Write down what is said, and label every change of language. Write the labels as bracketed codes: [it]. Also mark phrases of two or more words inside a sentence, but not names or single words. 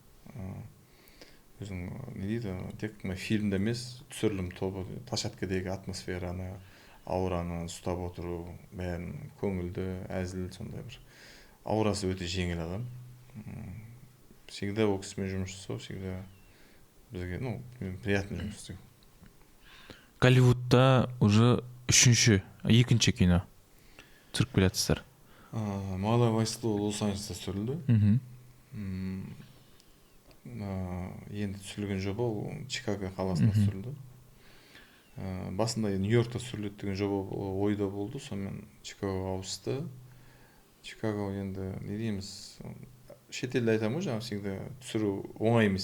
[kk] Өзің не дейді, тек фильмде емес, түсірілім тобы, площадкадегі атмосфераны, аураны ұстап отыру, бәрін көңілді, әзіл, сондай бір аурасы өте жеңіл адам. Всегда ол кісімен жұмыс жасау, всегда бізге, приятно жұмыс істеу. Голливудта уже екінші кино түсіріп келатсыздар. My Love is Айсұлу Лос-Анджелесте түсірілді. Енді түсірілген жоба ол Чикаго қаласында түсірілді. Басында Нью-Йоркта түсіріледі деген жоба ойда болды, сонымен Чикагоға ауысты. Чикаго енді не дейміз, шетелде айтамын ғой, жаңа всегда түсіру оңай емес.